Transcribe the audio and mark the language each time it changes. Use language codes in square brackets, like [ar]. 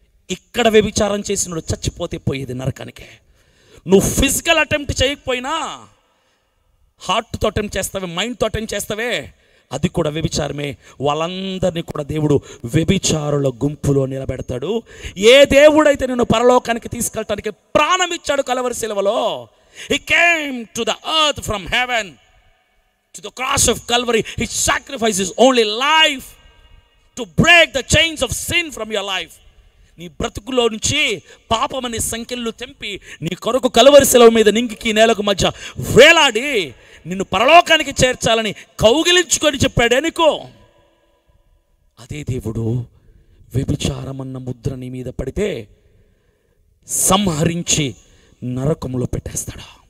[te] ఇక్కడ వ్యభిచారం చేసినాడు చచ్చిపోతే పోయేది నరకానికే. నువ్వు ఫిజికల్ అటెంప్ట్ చేయకపోయినా హార్ట్తో అటెంప్ట్ చేస్తావే, మైండ్తో అటెంప్ట్ చేస్తావే, అది కూడా వ్యభిచారమే. వాళ్ళందరినీ కూడా దేవుడు వ్యభిచారుల గుంపులో నిలబెడతాడు. ఏ దేవుడైతే నిన్ను పరలోకానికి తీసుకెళ్ళటానికి ప్రాణం ఇచ్చాడు కలవరి శిలువలో, [en] He came to the earth from heaven to the cross of Calvary. His sacrifice is only life to break the chains of sin from your life. [te] నీ బ్రతుకులో నుంచి పాపమనే సంఖ్యలు తెంపి నీ కొరకు కలవరి శిలువ మీద నింగికి నేలకు మధ్య వేలాడి నిన్ను పరలోకానికి చేర్చాలని కౌగిలించుకొని చెప్పాడే నీకు. అదే దేవుడు వ్యభిచారం అన్న ముద్ర నీ మీద పడితే సంహరించి నరకములో పెట్టేస్తాడు.